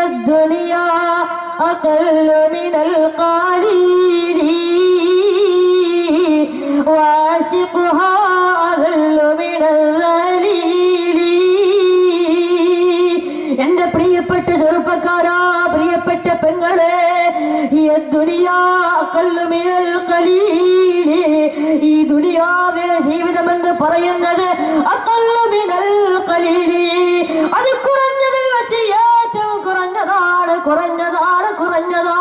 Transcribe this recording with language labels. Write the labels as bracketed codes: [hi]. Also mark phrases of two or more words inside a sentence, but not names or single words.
[ar] الدنيا أقل من القليل وعاشقها أذل من الذليل. [ml] എന്റെ പ്രിയപ്പെട്ട ചെറുപ്പക്കാരാ, പ്രിയപ്പെട്ട പെങ്ങളെ, ഈ ദുനിയാവിലെ ജീവിതമെന്ന് പറയുന്നത് അത് കുറഞ്ഞതിൽ വെച്ച് ഏറ്റവും കുറഞ്ഞതാ.